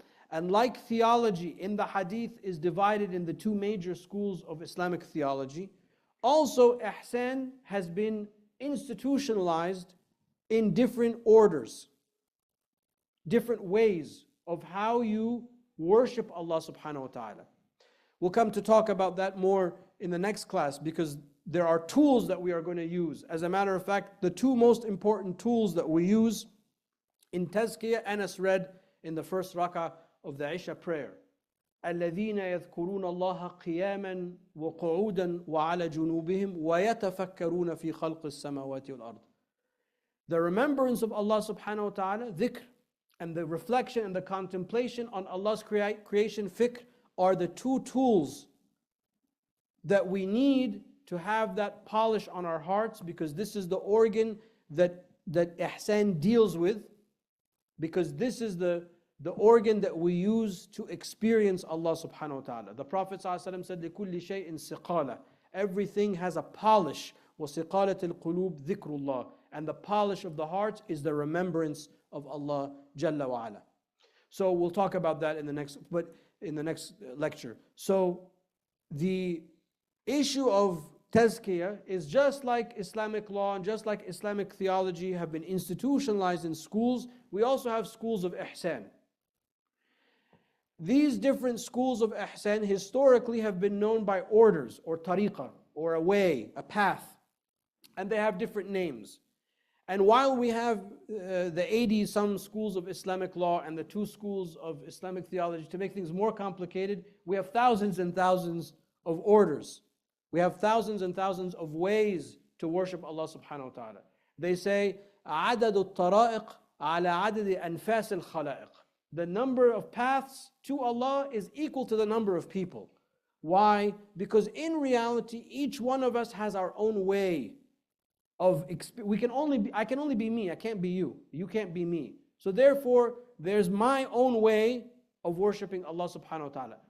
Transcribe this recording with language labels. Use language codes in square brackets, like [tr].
[en] and like theology in the Hadith is divided in the two major schools of Islamic theology, also ihsan has been institutionalized in different orders, different ways of how you worship Allah subhanahu wa ta'ala. We'll come to talk about that more in the next class, because there are tools that we are going to use. As a matter of fact, the two most important tools that we use in Tazkiyah, Anas read in the first rak'ah of the Isha prayer. [ar] الذين يذكرون الله قياما وقعودا وعلى جنوبهم ويتفكرون في خلق السماوات والأرض. [en] The remembrance of Allah subhanahu wa ta'ala, dhikr, and the reflection and the contemplation on Allah's creation, fikr, are the two tools that we need to have that polish on our hearts, because this is the organ that ihsan deals with, because this is the the organ that we use to experience Allah subhanahu wa ta'ala. The Prophet ﷺ said, [ar] لِكُلِّ شَيْءٍ سِقَالَةٍ. [en] Everything has a polish. [ar] وَسِقَالَةِ الْقُلُوبِ ذِكْرُ اللَّهِ. [en] And the polish of the heart is the remembrance of Allah Jalla wa Ala. So we'll talk about that in the next lecture. So the issue of Tazkiyah is just like Islamic law and just like Islamic theology have been institutionalized in schools. We also have schools of ihsan. These different schools of ihsan historically have been known by orders or tariqah or a way, a path. And they have different names. And while we have the 80-some schools of Islamic law and the 2 schools of Islamic theology, to make things more complicated, we have thousands and thousands of orders. We have thousands and thousands of ways to worship Allah subhanahu wa ta'ala. [ar] They say, عدد الطرائق على عدد أنفاس الخلائق. [en] The number of paths to Allah is equal to the number of people. Why? Because in reality, each one of us has our own way of I can only be me, I can't be you. You can't be me. So therefore, there's my own way of worshiping Allah subhanahu wa ta'ala.